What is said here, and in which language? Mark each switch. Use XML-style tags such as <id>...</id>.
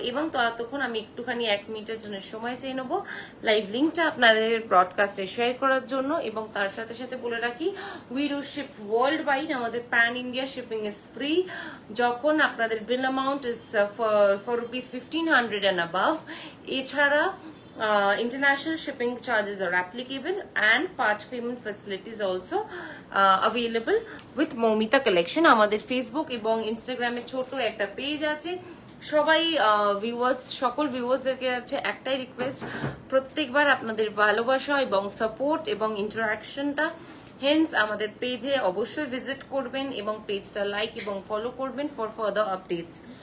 <bn>এবং ততক্ষণ আমি একটুখানি 1 মিনিটের জন্য সময় চেয়ে নেবো লাইভ লিঙ্কটা আপনাদের ব্রডকাস্টে শেয়ার করার জন্য। এবং তার সাথে সাথে বলে রাখি,</bn> <en>we do ship world wide, আমাদের pan India shipping is free</en> <bn>যখন আপনাদের</bn> <en>Bill amount is for ₹1500 and above। এছাড়া international shipping charges are applicable and part payment facilities also available with Momita Collection।</en> <bn>আমাদের ফেসবুক এবং ইনস্টাগ্রামে ছোট একটা পেজ আছে। সবাই সকল ভিউয়ার্সদেরকে আছে একটাই রিকোয়েস্ট, প্রত্যেকবার আপনাদের ভালোবাসা এবং সাপোর্ট এবং ইন্টারাকশনটা, হেন্স আমাদের পেজে অবশ্যই ভিজিট করবেন এবং পেজটা লাইক এবং ফলো করবেন</bn> <en>For further updates.</en>